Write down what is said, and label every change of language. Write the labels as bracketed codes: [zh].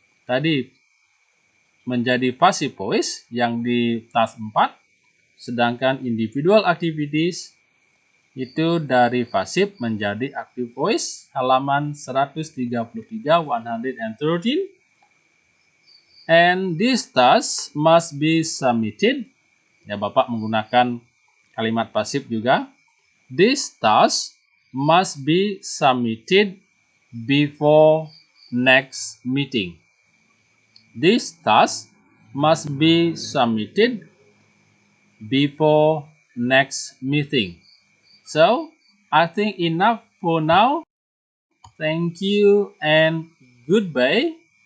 [id] Tadi menjadi passive voice yang di task 4, sedangkan individual activities itu dari passive menjadi active voice, halaman 133, 113. [en] And this task must be submitted. [id] Ya, Bapak menggunakan kalimat pasif juga. [en] This task must be submitted before next meeting. This task must be submitted before next meeting. So, I think enough for now. Thank you and goodbye.